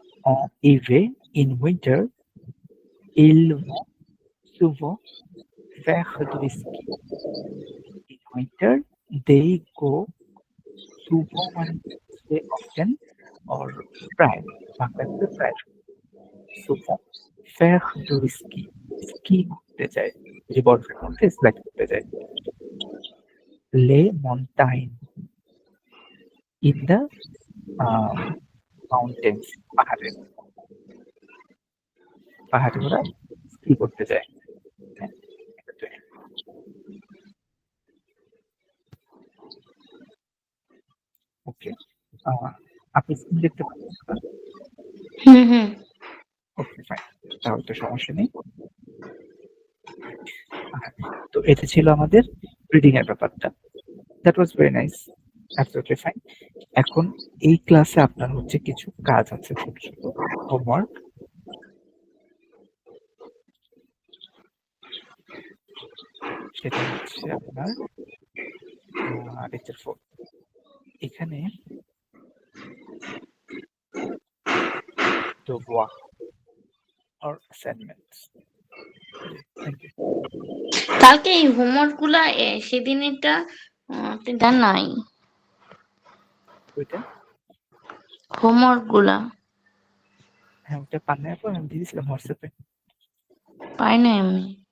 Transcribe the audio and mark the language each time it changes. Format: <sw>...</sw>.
<fr>En hiver,</fr> <en>in winter,</en> <fr>ils vont souvent faire du ski.</fr> <en>In winter, they go souvent</en> <bn>মানে হচ্ছে</bn> <en>often or প্রায় বাংলাতে প্রায় souvent</en> <fr>faire du ski.</fr> <bn>Ski করতে যায়। যে বরফের মধ্যে স্লাইড করতে যায়।</bn> <fr>Les montagnes</fr> <en>in the mountains</en> <bn>পাহাড়ে ওরা স্কি করতে যায়। হ্যাঁ, ওকে, আপনি স্ক্রিন দেখতে পাচ্ছেন? হুম। ওকে, ফাইন, তাহলে তো সমস্যা নেই। তো এটা ছিল আমাদের রিডিং এর ব্যাপারটা।</bn> <en>That was very nice, absolutely fine.</en> <bn>এখন এই ক্লাসে আপনার হচ্ছে কিছু কাজ আছে, ছোট ছোট হোমওয়ার্ক। সেটা হচ্ছে আপনার লেকচার 4। এখানে devoir or assignments।</bn> <en>Thank you.</en> <bn>কালকে এই হোমওয়ার্ক গুলা সেদিনেরটা আপনি দেন নাই, ওইটা হোমওয়ার্ক গুলা হ্যাঁ, ওটা পান নাই আপু, আমি দিয়ে দিয়েছিলাম হোয়াটসঅ্যাপে। পাই নাই আমি।</bn>